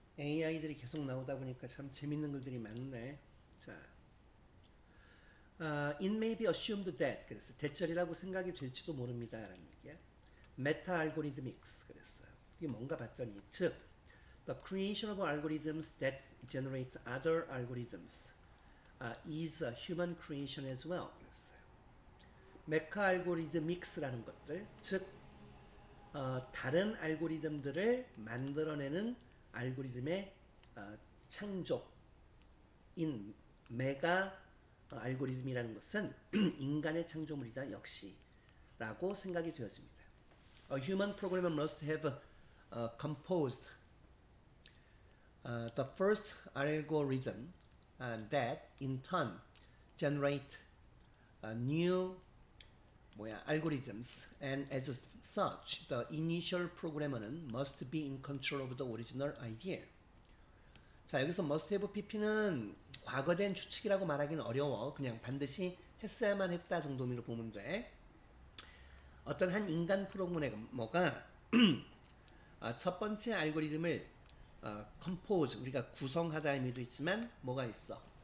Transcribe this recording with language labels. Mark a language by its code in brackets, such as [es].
[ko] AI들이 계속 나오다 보니까 참 재밌는 글들이 많네. [en] 자, it may be assumed that [ko] 그랬어. 대절이라고 생각이 될지도 모릅니다라는 얘기야. [en] Meta algorithmics [ko] 그랬어요. 이게 뭔가 봤더니 즉 [en] the creation of algorithms that generate other algorithms is a human creation as well [ko] 그랬어요. 메카 알고리드믹스라는 것들 즉 다른 알고리즘들을 만들어내는 알고리즘의 창조인 메가 알고리즘이라는 것은 인간의 창조물이다 역시 라고 생각이 되어집니다. [en] A human programmer must have composed the first algorithm that in turn generate new algorithms and as such the initial programmer는 must be in control of the original idea. [ko] 자 여기서 must have pp는 과거된 추측이라고 말하기는 어려워. 그냥 반드시 했어야만 했다 정도로 보면 돼. 어떤 한 인간 프로그래머가 첫 번째 알고리즘을 compose 우리가 구성하다 의미도 있지만 뭐가 있어?